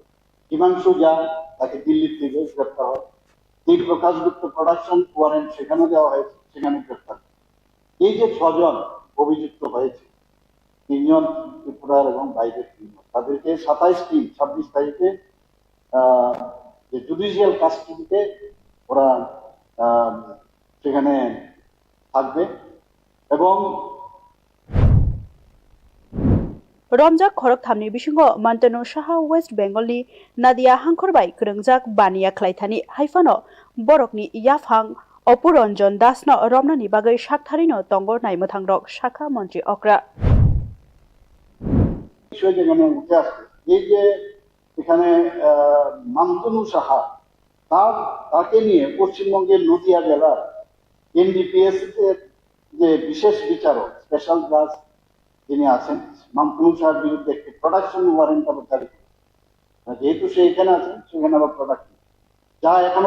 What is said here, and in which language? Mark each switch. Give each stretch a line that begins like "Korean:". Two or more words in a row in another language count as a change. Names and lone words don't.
Bangla: হিমাংশু যা তাকে দিল্লি থেকে গ্রেপ্তার হয় এই প্রকাশ গুপ্ত
English: production warrant
Bangla: সেখানে দেওয়া হয়েছে সেখানে গ্রেপ্তার এই যে 6 জন অভিযুক্ত হয়েছে 3 জন ত্রিপুরার এবং বাইরের 3 জন তাদেরকে 27 তারিখে যে
English: judicial custody-te
Bangla: ওরা সেখানে থাকবে এবং
Kok Borok: Romjak khorok thamni bisingo Mantanu Saha West Bengal ni Nadia Hangkhorbai krengjak baniya khlaithani haifano borokni yafhang Opuranjan Das no romnani bagai saktharino tongo naimothangrok shakha mantri okra
Bangla: বিষয় যেখানে উঠে আসছে এই যে এখানে মান্তনু সাহা তাকে নিয়ে পশ্চিমবঙ্গের নদিয়া জেলার এনডিপিএস এর যে বিশেষ বিচারক
English: special judge
Bangla: যিনি আছেন মান্তনু সাহার বিরুদ্ধে একটি
English: production warrant
Bangla: আবার জারি যেহেতু সে এখানে আছেন সেখানে আবার প্রোডাকশন যা এখনো